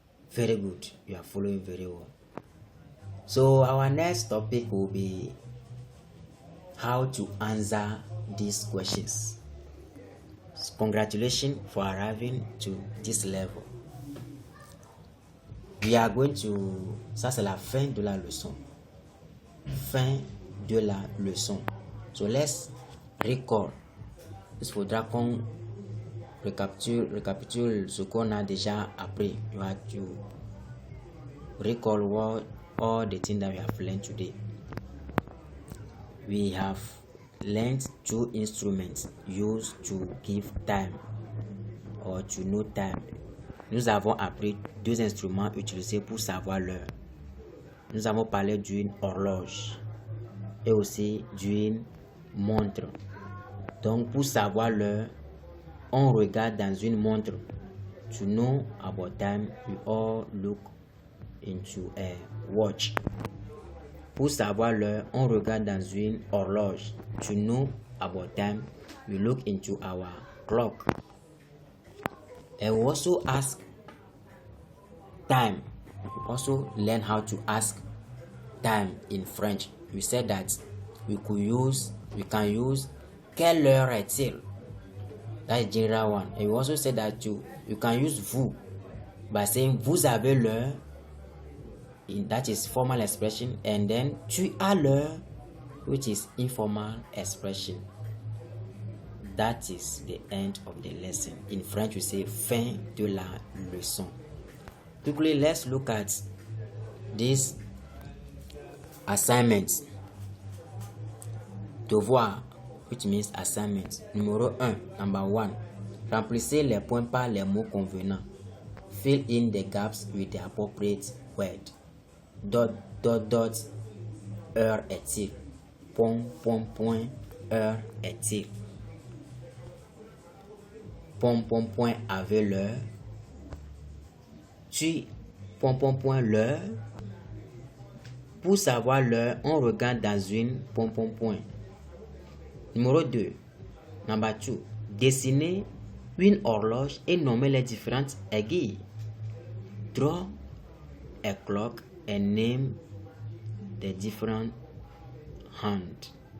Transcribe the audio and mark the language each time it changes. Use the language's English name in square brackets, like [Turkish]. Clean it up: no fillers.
[English] Very good, you are following very well. So our next topic will be how to answer these questions. Congratulations for arriving to this level. We are going to... [French] Ça c'est la fin de la leçon. Fin de la leçon. [English] So let's recall. [French] Il faudra qu'on récapitule ce qu'on a déjà appris. [English] You have to recall all the things that we have learned today. We have learned two instruments used to give time or to know time. [French] Nous avons appris deux instruments utilisés pour savoir l'heure. Nous avons parlé d'une horloge et aussi d'une montre. Donc, pour savoir l'heure, on regarde dans une montre. [English] To know about time, we all look into a watch. [French] Pour savoir l'heure, on regarde dans une horloge. [English] To know about time, we look into our clock. And we also ask time. We also learn how to ask time in French. We said that we can use [French] quelle heure est-il? [English] That's the general one. And we also said that you can use vous by saying [French] vous avez l'heure. [English] That is formal expression. And then [French] tu as l'heure, [English] which is informal expression. That is the end of the lesson. In French, we say [French] fin de la leçon. [English] Quickly, let's look at this assignment. Devoir, which means assignment. [French] Numéro 1, [English] number 1. [French] Remplissez les points par les mots convenants. [English] Fill in the gaps with the appropriate word. Dot, dot, dot, [French] heure est-il? Point, point, point, heure est-il? Point, point, point, avec l'heure. Tu, point, point, point, l'heure. Pour savoir l'heure, on regarde dans une, point, point, point. Numéro 2. [English] Number 2. [French] Dessiner une horloge et nommer les différentes aiguilles. [English] Draw a clock and name the different hands.